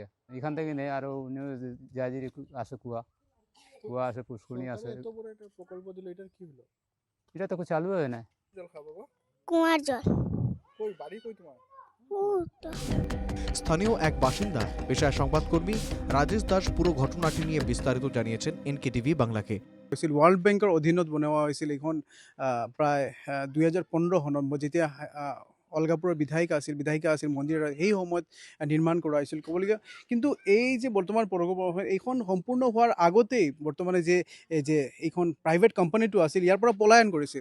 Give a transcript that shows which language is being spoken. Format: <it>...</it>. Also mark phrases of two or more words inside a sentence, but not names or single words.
<bn>এখান থেকে নেই আরও যা আসে কুয়া আসে, পুষ্করণী আসে। প্রকল্প দিল, এটার কি হলো? এটা তো চালু হয় না। জল খাবো কুয়ার জল। কই বাড়ি কই তোমার? স্থানীয় এক বাসিন্দা, পেশায় সংবাদকর্মী ৰাজেশ দাস পুরো ঘটনাটি নিয়ে বিস্তারিত জানিয়েছেন এনকেটিভি বাংলাকে।</bn> <as>হৈছিল ৱৰ্ল্ড বেংকৰ অধীনত বনোৱা হৈছিল। এইখন প্ৰায় 2015 চনত যেতিয়া অলগাপুৰৰ বিধায়িকা আছিল মন্দিৰ, সেই সময়ত নিৰ্মাণ কৰা হৈছিল ক'বলগীয়া। কিন্তু এই যে বৰ্তমান প্ৰকল্প এইখন সম্পূৰ্ণ হোৱাৰ আগতেই বৰ্তমানে যে এইখন</as> <en>private company</en> <as>আছিল ইয়াৰ পৰা পলায়ন কৰিছিল।</as>